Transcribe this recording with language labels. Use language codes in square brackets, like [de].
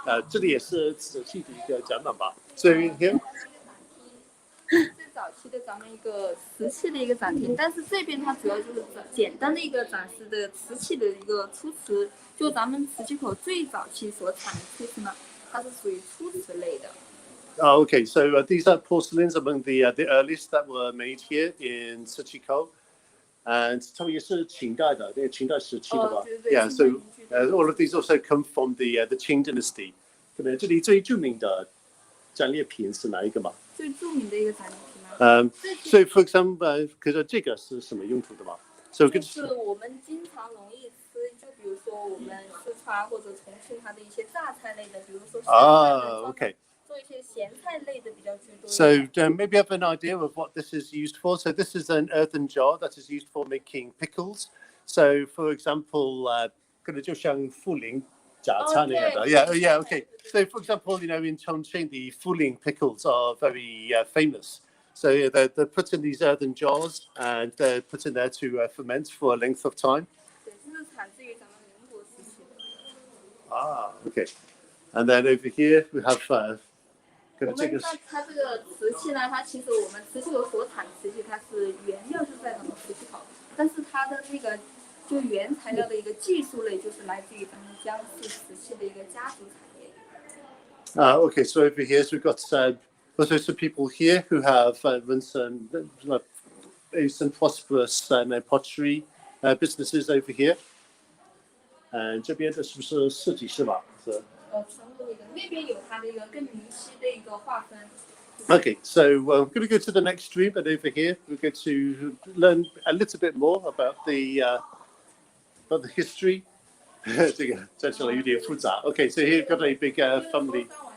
[zh] 这里也是瓷器的一个展览吧。 [en] So here. [zh] 最早期的咱们一个瓷器的一个展厅，但是这边它主要就是简单的一个展示的瓷器的一个出瓷，就咱们瓷器口最早期所产的出瓷呢，它是属于出瓷类的。 [en] Okay, so these are porcelains among the earliest that were made here in Sichuko, and [zh] 他们也是清代的，那个清代时期的吧？ [en] Yeah, so all of these also come from the Qing dynasty. [zh] 可能这里最著名的战利品是哪一个嘛？最著名的一个展品。 [en] So for example, [zh] 可是这个是什么用途的嘛？ [en] So [zh] 就是我们经常容易吃，就比如说我们四川或者重庆它的一些榨菜类的，比如说 [en] okay. [zh] 做一些咸菜类的比较居多。 [en] So maybe you have an idea of what this is used for. So this is an earthen jar that is used for making pickles. So for example, [zh] 可能就像茯苓榨菜那样的。 [en] Yeah, okay. So for example, in Chongqing, the Fuling pickles are very famous. So they're put in these earthen jars and they're put in there to ferment for a length of time. [zh] 对，这是产自于咱们民国时期的。 [en] Okay. And then over here we have [zh] 我们它这个瓷器呢，它其实我们瓷器口所产瓷器，它是原料就在咱们瓷器口，但是它的那个就原材料的一个技术类，就是来自于咱们江氏瓷器的一个家族产业。 [en] Okay, so over here so we've got also some people here who have run some prosperous pottery businesses over here. [zh] And 这边的是不是设计师吧？是。全部的那边有它的一个更明晰的一个划分。 [en] Okay, so I'm going to go to the next room, and over here we're going to learn a little bit more about the history. [zh] 这个在这里有点复杂。 [en] Okay, so here we've got a big family.